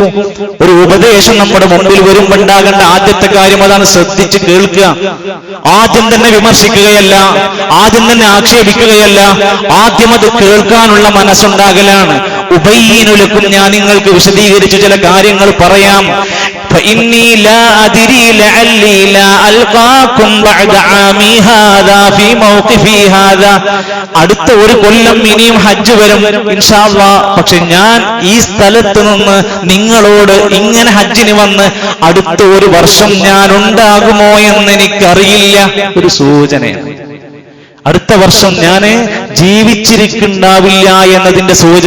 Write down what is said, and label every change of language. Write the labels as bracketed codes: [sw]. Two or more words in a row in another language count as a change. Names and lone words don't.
[ml] ഒരു ഉപദേശം നമ്മുടെ മുമ്പിൽ വരുമ്പോണ്ടാകേണ്ട ആദ്യത്തെ കാര്യം അതാണ്, ശ്രദ്ധിച്ച് കേൾക്കുക. ആദ്യം തന്നെ വിമർശിക്കുകയല്ല, ആദ്യം തന്നെ ആക്ഷേപിക്കുകയല്ല, ആദ്യം അത് കേൾക്കാനുള്ള മനസ്സുണ്ടാകലാണ്. [ar] أبين لكم, [ml] ഞാൻ നിങ്ങൾക്ക് വിശദീകരിച്ച് ചില കാര്യങ്ങൾ പറയാം. [ar] فإني لا أدري لعلي لا ألقاكم بعد عامي هذا في موقفي هذا. [ml] അടുത്ത ഒരു കൊല്ലം ഇനിയും ഹജ്ജ് വരും [ar] إن شاء الله. [ml] പക്ഷെ ഞാൻ ഈ സ്ഥലത്ത് നിന്ന് നിങ്ങളോട് ഇങ്ങനെ ഹജ്ജിന് വന്ന് അടുത്ത ഒരു വർഷം ഞാൻ ഉണ്ടാകുമോ എന്ന് എനിക്കറിയില്ല. ഒരു സൂചനയാണ്. അടുത്ത വർഷം ഞാൻ ജീവിച്ചിരിക്കുന്നുണ്ടാവില്ല എന്നതിന്റെ സൂചന.